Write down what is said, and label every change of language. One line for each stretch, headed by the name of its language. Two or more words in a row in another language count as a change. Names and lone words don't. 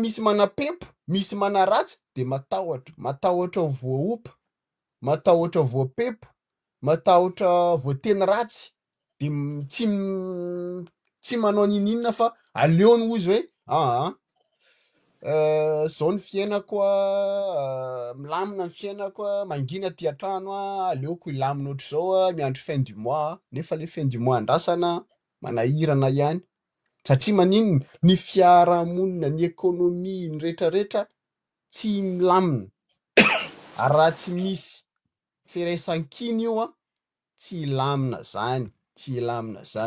Malagasy: misy manam-pempo, misy manaratsy de matahotra voaopa, matahotra voapempo, matahotra voateny ratsy de tsy manao ninina fa aleony hozy hoe zao ny fiainako milamina ny fiainako mangina ty antrano aleoko hilamina ohatr'izao miandry
French: fin du mois,
Malagasy: nefa le
French: fin du mois
Malagasy: andrasana manahirana ihany satria maninona ny fiarahamonina, ny ekônomia, ny rehetrarehetra tsy milamina. Ary raha tsy misy firaisan-kina io tsy lamina zany, tsy lamina zany.